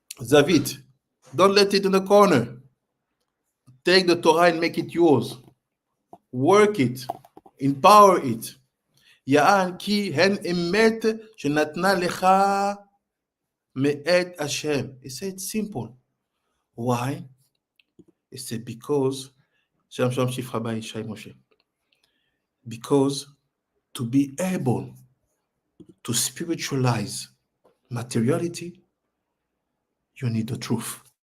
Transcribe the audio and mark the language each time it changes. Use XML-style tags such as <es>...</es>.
<en>David, don't let it in the corner. Take the Torah and make it yours. Work it. Empower it.</en> <he>יען כי הן אמת שנתנה לך מאת השם.</he> <en>He said simple. Why? He said because, Shalom Shalom Chief Rabbi Shai Moshe, because to be able to spiritualize materiality, you need the truth.</en>